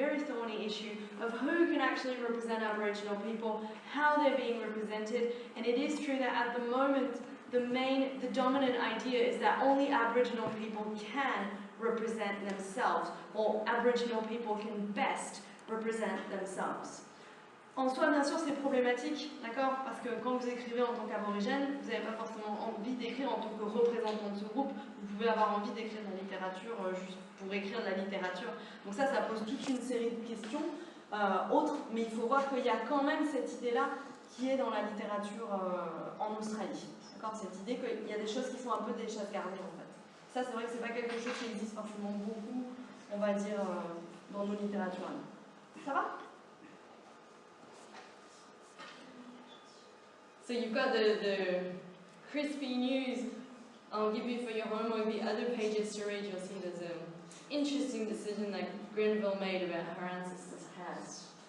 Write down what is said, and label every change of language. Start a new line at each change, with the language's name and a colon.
English: Very thorny issue of who can actually represent Aboriginal people, how they're being represented, and it is true that at the moment, the dominant idea is that only Aboriginal people can represent themselves, or Aboriginal people can best represent themselves.
French: En soi, bien sûr, c'est problématique, d'accord? Parce que quand vous écrivez en tant qu'aborigène, vous n'avez pas forcément envie d'écrire en tant que représentant de ce groupe. Vous pouvez avoir envie d'écrire de la littérature juste pour écrire de la littérature. Donc ça pose toute une série de questions autres, mais il faut voir qu'il y a quand même cette idée-là qui est dans la littérature en Australie. D'accord? Cette idée qu'il y a des choses qui sont un peu des chasses gardées, en fait. Ça, c'est vrai que c'est pas quelque chose qui existe forcément beaucoup, on va dire, dans nos littératures. Ça va?
English: So you've got the crispy news I'll give you for your homework. The other pages to read, you'll see there's an interesting decision that Grenville made about her ancestors' past.